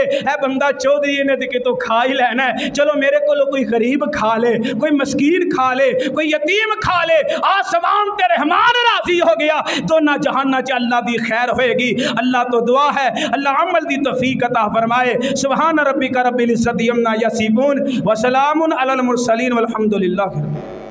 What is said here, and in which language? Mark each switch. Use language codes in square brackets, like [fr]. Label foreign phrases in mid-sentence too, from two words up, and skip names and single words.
[pa] اے بندہ چودھری نے دِکھے تو کھا ہی لینا ہے، چلو میرے کو کوئی غریب کھا لے، کوئی مسکین کھا لے، کوئی یتیم کھا لے، آسمان تے رحمان راضی ہو گیا، دونوں جہانا چ اللہ دی خیر ہوئے گی. اللہ تو دعا ہے، اللہ عمل دی توفیق عطا فرمائے. [ar] سبحان ربك رب العزة عما يصفون وسلام على المرسلين والحمد لله.